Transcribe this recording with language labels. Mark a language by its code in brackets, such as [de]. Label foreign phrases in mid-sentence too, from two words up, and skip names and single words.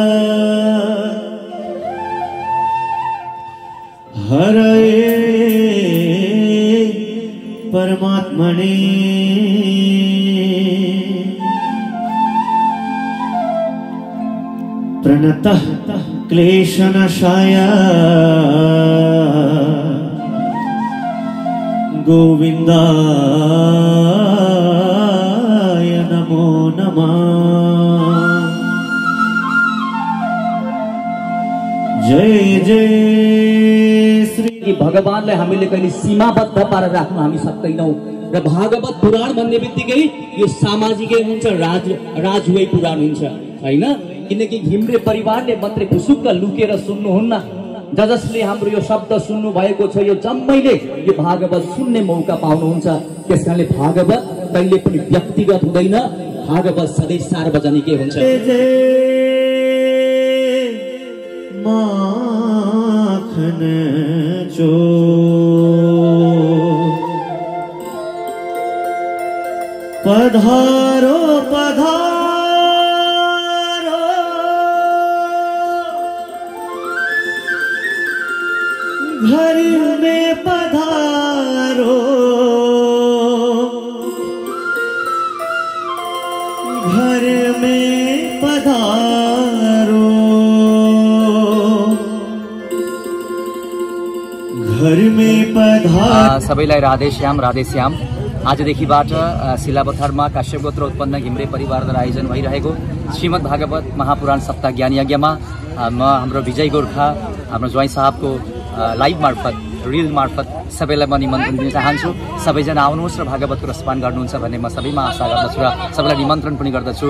[sa] हरये परमात्मने प्रणतः क्लेशनाशाय गोविन्दाय नमो नमः। जय जय श्री [ne] भगवानलाई हामीले कहिले सीमाबद्ध पारेर राख्न हामी सक्दैनौं र भागवत पुराण भन्ने बित्तिकै यो सामाजिकै हुन्छ, राजुवै पुराण हुन्छ हैन। किनकि घिम्रे परिवारले मात्रै फुसुक्क लुकेर सुन्नुहुन्न, जसले हाम्रो यो शब्द सुन्नु भएको छ यो जम्मैले यो भागवत सुन्ने मौका पाउनुहुन्छ। त्यसकारणले भागवत कहिले पनि व्यक्तिगत हुँदैन, भागवत सधैँ सार्वजनिकै हुन्छ। [hi] माखन चो पधारो पधारो घर में पधारो, घर में पधारो, घर में पधारो। [ne] सबैलाई राधे श्याम राधे श्याम। आजदेखिबाट शिलापथरमा काश्यप गोत्र उत्पन्न घिम्रे परिवारद्वारा आयोजन भइरहेको श्रीमद् भागवत महापुराण सप्ताह ज्ञान यज्ञमा म हाम्रो विजय गोर्खा हाम्रो ज्वाइँ साहबको लाइभ मार्फत रिल मार्फत सबैलाई म निमन्त्रण दिन चाहन्छु। सबैजना आउनुहोस् र भागवतको रसपान गर्नुहुन्छ भन्ने म सबैमा आशा गर्दछु र सबैलाई निमन्त्रण पनि गर्दछु।